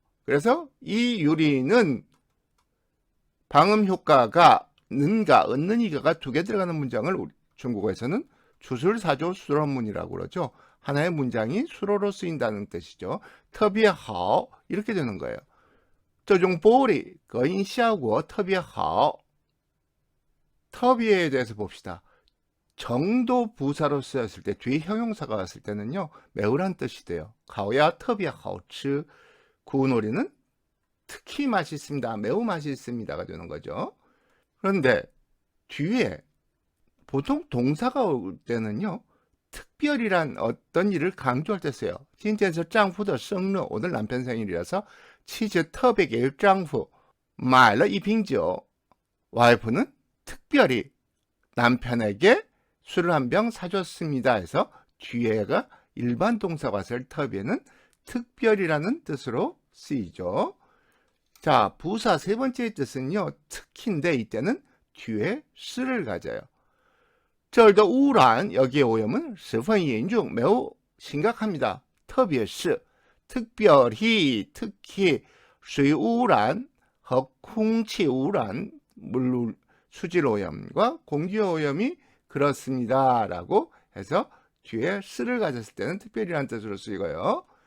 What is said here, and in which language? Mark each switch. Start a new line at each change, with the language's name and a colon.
Korean: 그래서 이 유리는 방음 효과가 는가, 은는이가가 두 개 들어가는 문장을 중국어에서는 주술사조 수로문이라고 그러죠. 하나의 문장이 수로로 쓰인다는 뜻이죠.
Chinese: 特别好
Korean: 이렇게 되는 거예요.
Chinese: 这种玻璃隔音效果特别好
Korean: 特别에 대해서 봅시다. 정도 부사로 쓰였을 때 뒤에 형용사가 왔을 때는요. 매우란 뜻이 돼요.
Chinese: 烤鸭特别好吃
Korean: 구운 오리는 특히 맛있습니다. 매우 맛있습니다가 되는 거죠. 그런데 뒤에 보통 동사가 올 때는요. 특별이란 어떤 일을 강조할 때 써요.
Chinese: 今天是丈夫的生日
Korean: 오늘 남편 생일이라서
Chinese: 妻子特别给丈夫买了一瓶酒
Korean: 와이프는 특별히 남편에게 술을 한 병 사줬습니다 해서 뒤에가 일반 동사가 왔을 터비에는 특별이라는 뜻으로 쓰이죠. 자, 부사 세 번째 뜻은요. 특히인데 이때는 뒤에 스를 가져요.
Chinese: 这儿的污染
Korean: 여기에 오염은
Chinese: 十分严重
Korean: 매우 심각합니다. 特别是 특별히 특히
Chinese: 水污染和空气污染
Korean: 물 수질 오염과 공기 오염이 그렇습니다. 라고 해서 뒤에 스를 가졌을 때는 특별이라는 뜻으로 쓰이고요.